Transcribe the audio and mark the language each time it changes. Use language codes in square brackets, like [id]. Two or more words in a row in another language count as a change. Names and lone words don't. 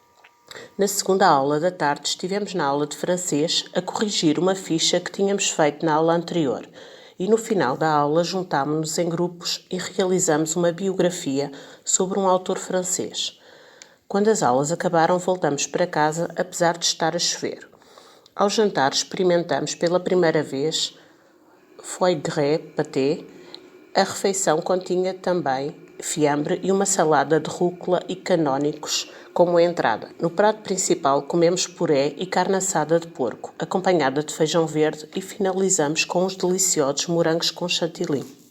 [pt] Na segunda aula da tarde estivemos na aula de francês a corrigir uma ficha que tínhamos feito na aula anterior e no final da aula juntámo-nos em grupos e realizamos uma biografia sobre um autor francês. Quando as aulas acabaram, voltamos para casa, apesar de estar a chover. Ao jantar experimentamos pela primeira vez [fr] foie gras pâté. [pt] A refeição continha também fiambre e uma salada de rúcula e canónicos como entrada. No prato principal comemos puré e carne assada de porco, acompanhada de feijão verde, e finalizamos com os deliciosos morangos com chantilly.